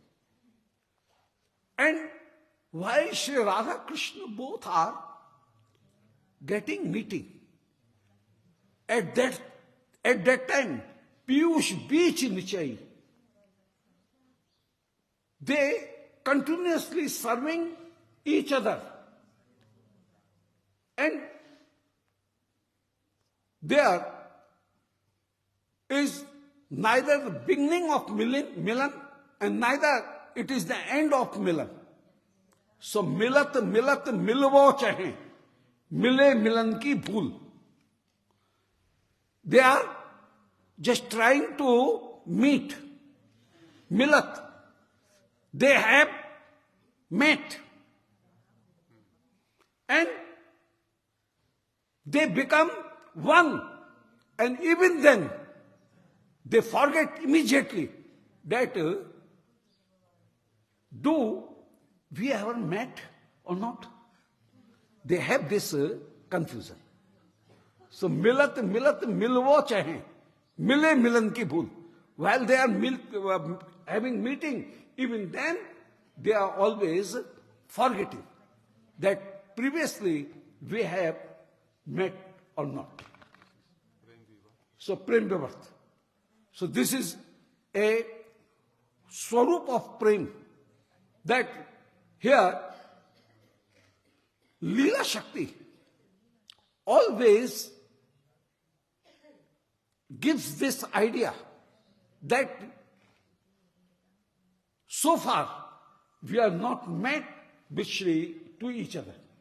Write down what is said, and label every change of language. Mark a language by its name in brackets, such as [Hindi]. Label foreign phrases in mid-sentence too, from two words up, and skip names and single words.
[English] And while Sri Radha Krishna both are meeting, at that time, piyush beach niche, they continuously serving each other. And there is neither the beginning of milan and neither it is the end of milan. [Hindi] So milat milvo chahe, mile milan ki bhool. [English] They are just trying to meet. Milat. They have met. And they become one. And even then, they forget immediately that do we ever met or not? They have this confusion. [Hindi] So milat milvo chahe, mile milan ki bhool. [English] While they are having meeting, even then they are always forgetting that previously we have met or not. So [Hindi] prem vivarth. [English] So this is a swarup of prem, that here Leela Shakti always gives this idea that so far we are not met with Shri to each other.